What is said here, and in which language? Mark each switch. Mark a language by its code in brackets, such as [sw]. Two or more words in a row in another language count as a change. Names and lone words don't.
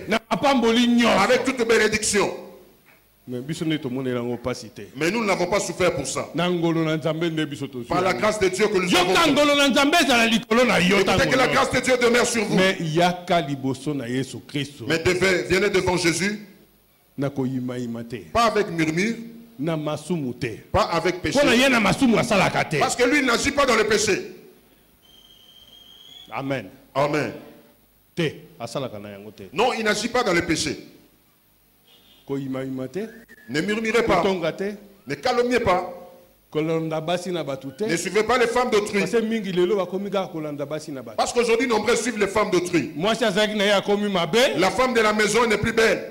[fr] Avec toute bénédiction. Mais nous n'avons pas souffert pour ça. Par la grâce de Dieu que nous avons. Écoutez que la grâce de Dieu demeure sur vous. Mais venez devant Jésus. Pas avec murmure. [ln] na masumu te. [fr] Pas avec péché. [ln] Pona ye na masumu asalaka te. [fr] Parce que lui n'agit pas dans le péché. Amen. Amen. [ln] Te asalaka na yango te. [fr] Non, il n'agit pas dans le péché. [ln] Ko ima te. [fr] Ne murmurez pas. [ln] Tonga te. [fr] Ne calomniez pas. Ne suivez pas les femmes d'autrui. Parce qu'aujourd'hui, nombreux suivent les femmes d'autrui. La femme de la maison n'est plus belle.